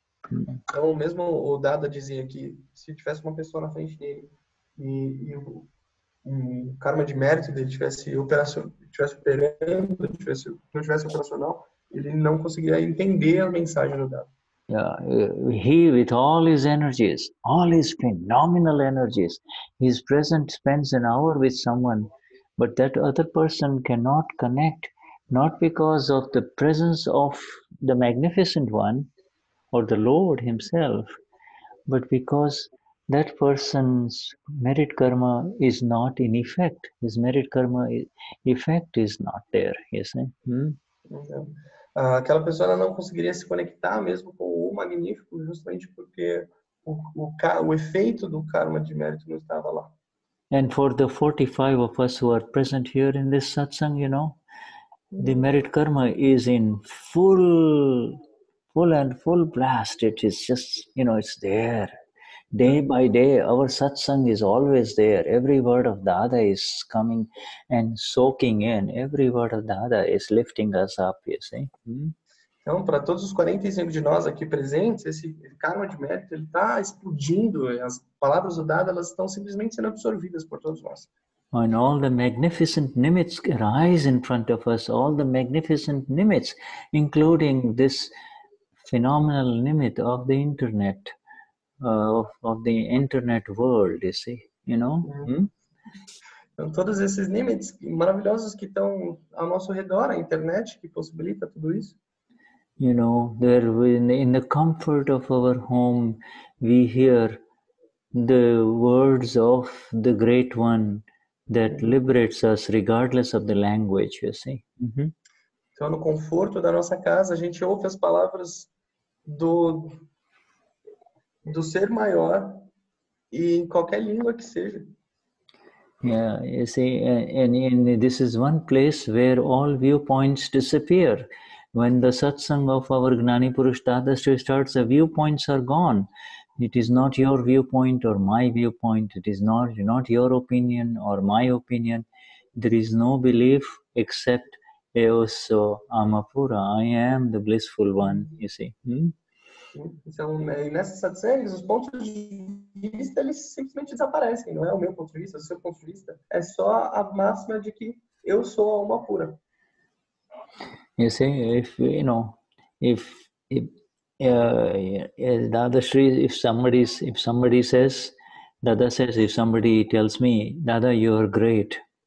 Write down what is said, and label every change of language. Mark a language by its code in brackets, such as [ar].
[pt] Então, mesmo o Dada dizia que se tivesse uma pessoa na frente dele e o karma de mérito dele tivesse operando, não tivesse operacional, ele não conseguiria entender a mensagem do dado. [en] Yeah, he, with all his energies, all his phenomenal energies, he's present, spends an hour with someone, but that other person cannot connect, not because of the presence of the magnificent one or the Lord himself, but because that person's merit karma is not in effect. His merit karma effect is not there, you see. [pt] Então, aquela pessoa ela não conseguiria se conectar mesmo com o magnífico, justamente porque o efeito do karma de mérito não estava lá. [en] And for the 45 of us who are present here in this satsang, you know, the merit karma is in full blast. It is just, you know, it's there. Day by day, our satsang is always there. Every word of Dada is coming and soaking in. Every word of Dada is lifting us up, you see. [pt] Então, para todos os 45 de nós aqui presentes, esse karma de mérito ele está explodindo. As palavras do Dada elas estão simplesmente sendo absorvidas por todos nós. [en] And all the magnificent nimitz arise in front of us. All the magnificent nimitz, including this phenomenal nimit of the internet. Of the internet world, you see, you know. [pt] Então, todos esses limites maravilhosos que estão ao nosso redor, a internet que possibilita tudo isso. [en] You know, there in the comfort of our home, we hear the words of the Great One that liberates us regardless of the language, you see. [pt] Então, no conforto da nossa casa, a gente ouve as palavras do ser maior e em qualquer língua que seja. [en] Yeah, you see, and this is one place where all viewpoints disappear. When the satsang of our Gnani Purush Dadashri starts, the viewpoints are gone. It is not your viewpoint or my viewpoint. It is not your opinion or my opinion. There is no belief except Eoso Amapura. I am the blissful one, you see. [pt] Então, nessas satsangs, os pontos de vista, eles simplesmente desaparecem. Não é o meu ponto de vista, o seu ponto de vista. É só a máxima de que eu sou a alma pura. [en] You see, if, you know, if Dadashri, if somebody says, Dada says, if somebody tells me, Dada, you are great.